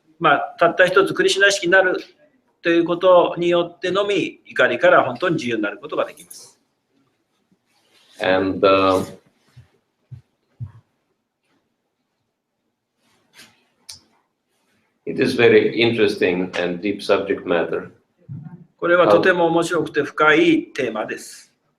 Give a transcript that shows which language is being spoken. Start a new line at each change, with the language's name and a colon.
Japanese: まあ、たった一つクリシュナ意識になるということによってのみ怒りから本当に自由になることができます。
English: And it is very interesting and deep subject matter.
Japanese: これはとても面白くて深いテーマです。